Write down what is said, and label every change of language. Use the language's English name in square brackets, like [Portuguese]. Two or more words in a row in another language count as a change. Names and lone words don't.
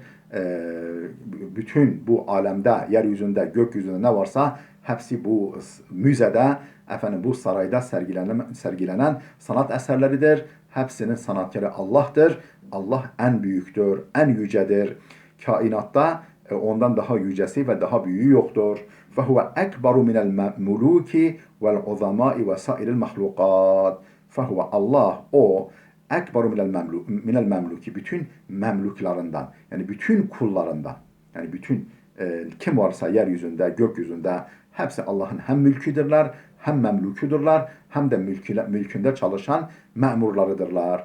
[Turkish] Bütün bu alemde, yeryüzünde, gökyüzünde ne varsa hepsi bu müzede, bu sarayda sergilenen sanat eserleridir. Hepsinin sanatkarı Allah'tır. Allah en büyüktür, en yücedir. Kainatta ondan daha yücesi ve daha büyüğü yoktur. [Arabic] فَهُوَ اَكْبَرُ مِنَ الْمُلُوكِ وَالْعُظَمَاءِ وَسَائِرِ الْمَخْلُقَاتِ فَهُوَ [Turkish] Allah, o [Arabic] أكبر من المملوك, [Turkish] bütün memluklarından, yani bütün kullarından, yani bütün kim varsa yeryüzünde, gökyüzünde hepsi Allah'ın hem mülküdürler, hem memlukudurlar, hem de mülkünde çalışan memurlarıdırlar.